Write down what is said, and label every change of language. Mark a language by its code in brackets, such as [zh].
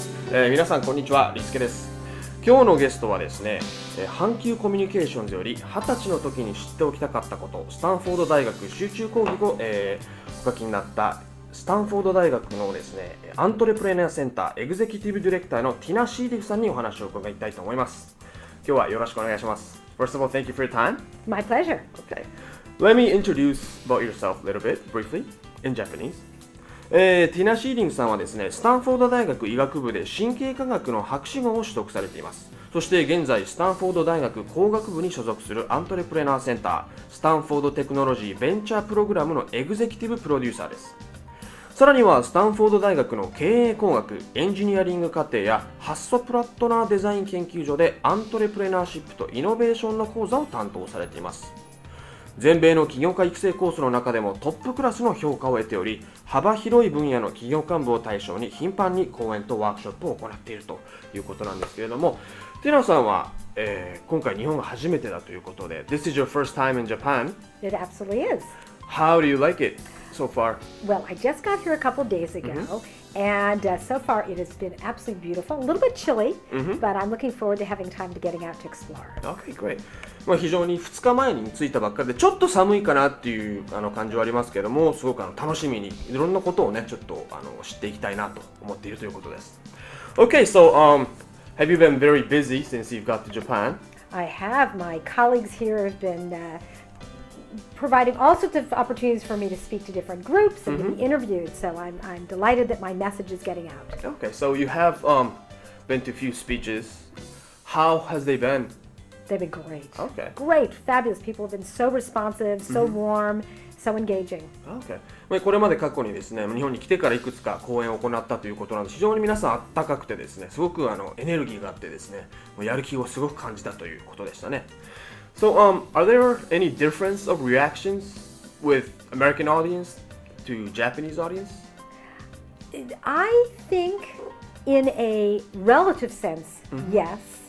[ja] 皆さんこんにちは、リスケです。今日のゲストはですね、阪急コミュニケーションズより20歳の時に知っておきたかったこと、スタンフォード大学集中講義を、お書きになったスタンフォード大学のですね、アントレプレナーセンターエグゼクティブディレクターのティナ・シーリグさんにお話を伺いたいと思います。今日はよろしくお願いします。 [en] First of all, thank you for your time. My pleasure. Okay. Let me introduce about yourself a little bit, briefly, in Japanese. [ja] ティナ・シーリングさんはですね、スタンフォード大学医学部で神経科学の博士号を取得されています。そして現在、スタンフォード大学工学部に所属するアントレプレナーセンター、スタンフォードテクノロジーベンチャープログラムのエグゼクティブプロデューサーです。さらには、スタンフォード大学の経営工学、エンジニアリング課程や発想プラットナーデザイン研究所でアントレプレナーシップとイノベーションの講座を担当されています。全米の起業家育成コースの中でもトップクラスの評価を得ており、幅広い分野の企業幹部を対象に頻繁に講演とワークショップを行っているということなんですけれども、ティナさんは、今回日本が初めてだということで、 [en] This is your first time in Japan? It absolutely is. How do you like it so far? Well, I just got here a couple days ago, and so far it has been absolutely beautiful. A little bit chilly, but I'm looking forward to having time to getting out to explore. Okay, great. [ja] 非常に2日前に着いたばっかりでちょっと寒いかなっていう感じはありますけれども、すごく楽しみにいろんなことをねちょっと知っていきたいなと思っているということです。 [en] Okay, so have you been very busy since you've got to Japan? I have. My colleagues here have been providing all sorts of opportunities for me to speak to different groups and to be interviewed. So I'm delighted that my message is getting out. Okay, so you have been to a few speeches. How has they been? They've been great. Okay. Great, fabulous. People have been so responsive, so warm, so engaging. Okay. [ja] これまで過去にですね、日本に来てからいくつか講演を行ったということなので、非常に皆さんあったかくてですね、すごくエネルギーがあってですね、やる気をすごく感じたということでしたね。 [en] So, are there any difference of reactions with American audience to Japanese audience? I think in a relative sense, yes.